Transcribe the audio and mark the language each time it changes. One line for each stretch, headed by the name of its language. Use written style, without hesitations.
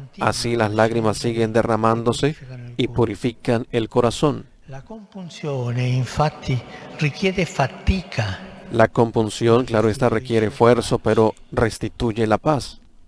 Spanish: Así las lágrimas siguen derramándose y purifican el corazón.
Italian: La compunzione, infatti, richiede fatica.
Spanish: La compunción, claro está, requiere esfuerzo, pero restituye la paz.